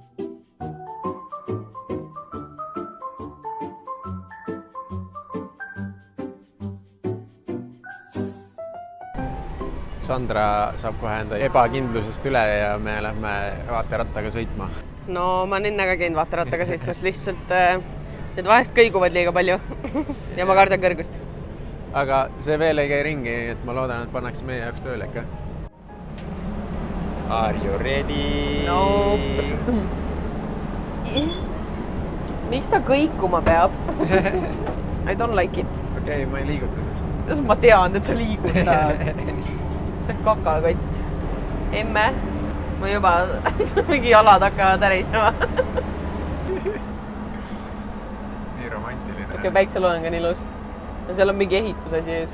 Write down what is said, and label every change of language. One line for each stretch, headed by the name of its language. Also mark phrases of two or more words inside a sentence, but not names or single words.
Estonian: Sandra saab kohe enda ebakindlusest üle ja me lähme vaaterattaga sõitma. no ma olen enne ka käinud vaaterattaga sõitmas, lihtsalt need vahest kõiguvad liiga palju ja ma kardan kõrgust. Aga see veel ei käi ringi, et ma loodan, et pannakse meie jaoks tööle ikka.
English: Are you ready? No.
Estonian: Miks ta kõikuma peab?
English: I don't like it.
Estonian: Okei, ma ei liiguta siis. Ma tean, et sa liigutad. See kakakott. Emme, ma juba mingi jalad hakkavad ärisema. Nii romantiline. Okei, päikseloeng on ilus. Ja seal on mingi ehitusasi ees.